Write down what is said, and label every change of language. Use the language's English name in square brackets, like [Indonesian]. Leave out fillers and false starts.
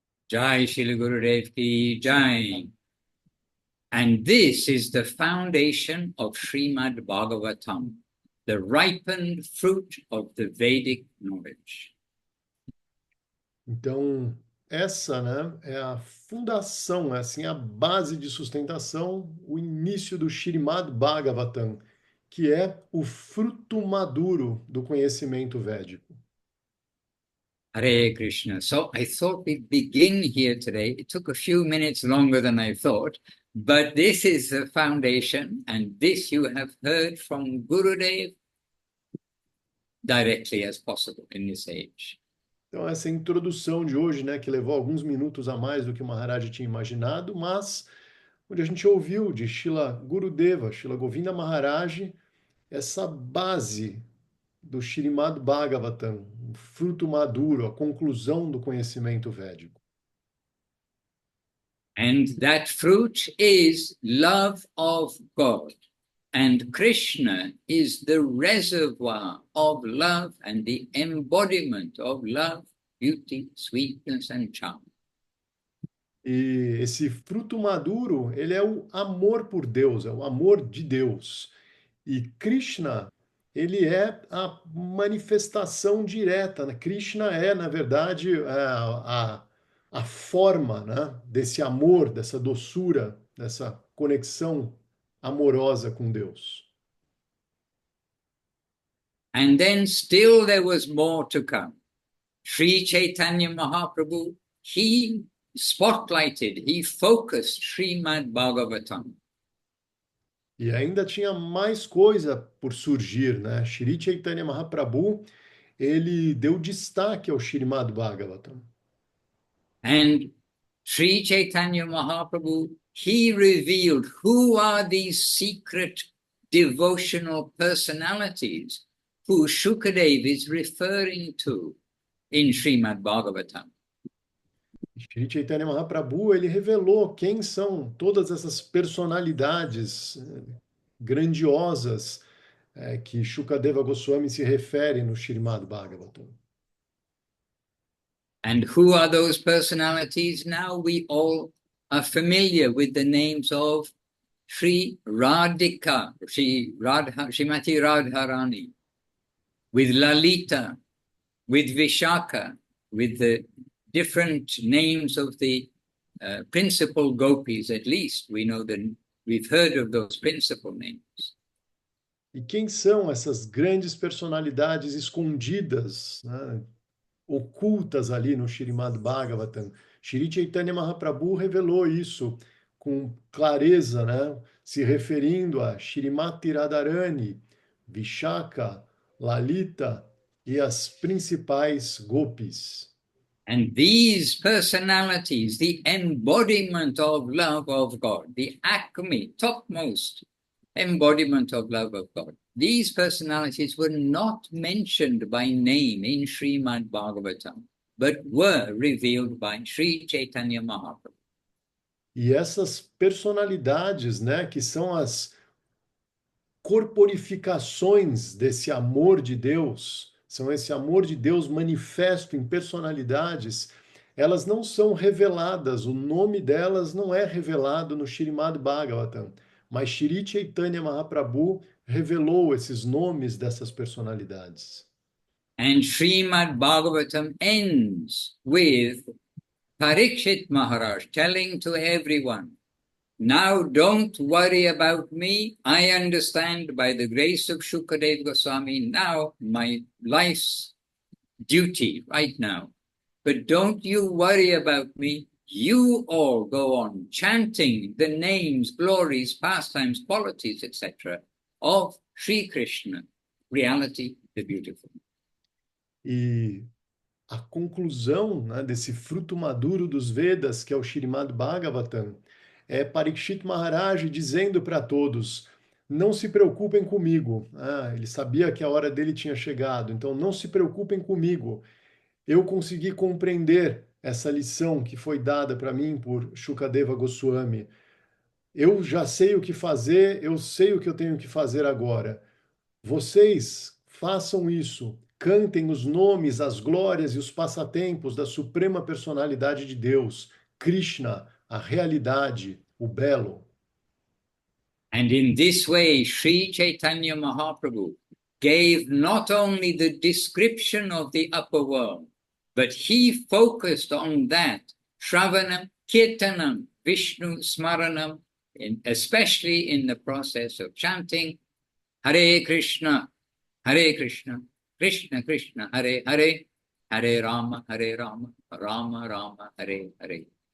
[Hindi] Jai Shri Gurudev Ki Jai. [English] And this is the foundation of Srimad Bhagavatam, the ripened fruit of the Vedic knowledge. [Portuguese] Então, essa, né, é a fundação, é assim, a base de sustentação, o início do Srimad Bhagavatam, que é o fruto maduro do conhecimento védico. [Sanskrit] Hare Krishna. [English] So I thought we'd begin here today. It took a few minutes longer than I thought, but this is the foundation, and this you have heard from Gurudev directly as possible in this age. [Portuguese] Então, essa introdução de hoje, né, que levou alguns minutos a mais do que o Maharaj tinha imaginado, mas onde a gente ouviu de Srila Gurudeva, Srila Govinda Maharaj, essa base do Srimad Bhagavatam, o fruto maduro, a conclusão do conhecimento védico. [English] And that fruit is love of God. And Krishna is the reservoir of love and the embodiment of love, beauty, sweetness, and charm. [Portuguese] E esse fruto maduro, ele é o amor por Deus, é o amor de Deus. E Krishna, ele é a manifestação direta, né? Krishna é, na verdade, a forma, né, desse amor, dessa doçura, dessa conexão amorosa com Deus. [English] And then still there was more to come. Sri Chaitanya Mahaprabhu, he spotlighted, he focused Srimad Bhagavatam. [Portuguese] E ainda tinha mais coisa por surgir, né? Shri Chaitanya Mahaprabhu, ele deu destaque ao Srimad Bhagavatam. [English] And Sri Chaitanya Mahaprabhu, he revealed who are these secret devotional personalities who Shukadev is referring to in Srimad Bhagavatam. [Portuguese] Shri Chaitanya Mahaprabhu, ele revelou quem são todas essas personalidades grandiosas que Shukadeva Goswami se refere no Śrīmad Bhagavatam. [English] And who are those personalities? Now we all are familiar with the names of Sri Radhika, Srimati Radharani, with Lalita, with Vishaka, with the different names of the principal gopis, at least. We know that we've heard of those principal names. [Portuguese] E quem são essas grandes personalidades escondidas, né, ocultas ali no Śrīmad Bhagavatam? Shri Chaitanya Mahaprabhu revelou isso com clareza, né, se referindo a Shrimati Radharani, Vishaka, Lalita e as principais gopis. [English] And these personalities, the embodiment of love of God, the acme, topmost embodiment of love of God, these personalities were not mentioned by name in Srimad Bhagavatam, but were revealed by Sri Chaitanya Mahaprabhu. [Portuguese] E essas personalidades, né, que são as corporificações desse amor de Deus, são esse amor de Deus manifesto em personalidades, elas não são reveladas, o nome delas não é revelado no Śrīmad Bhagavatam, mas Shri Chaitanya Mahaprabhu revelou esses nomes dessas personalidades. [English] And Srimad Bhagavatam ends with Parikshit Maharaj telling to everyone, now don't worry about me. I understand by the grace of Shukadeva Goswami now my life's duty right now. But don't you worry about me. You all go on chanting the names, glories, pastimes, qualities, etc. of Sri Krishna, reality, the beautiful. [Portuguese] E a conclusão, né, desse fruto maduro dos Vedas, que é o Śrīmad Bhagavatam, é Parikshit Maharaj dizendo para todos, não se preocupem comigo. Ele sabia que a hora dele tinha chegado, então não se preocupem comigo. Eu consegui compreender essa lição que foi dada para mim por Shukadeva Goswami. Eu já sei o que fazer, eu sei o que eu tenho que fazer agora. Vocês façam isso, cantem os nomes, as glórias e os passatempos da suprema personalidade de Deus, Krishna, a realidade, o belo. [English] And in this way, Sri Chaitanya Mahaprabhu gave not only the description of the upper world, but he focused on that, Shravanam, Kirtanam, Vishnu Smaranam, especially in the process of chanting [Sanskrit] Hare Krishna, Krishna Krishna, Hare Hare, [English] Hare Rama, Rama Rama, Hare Hare.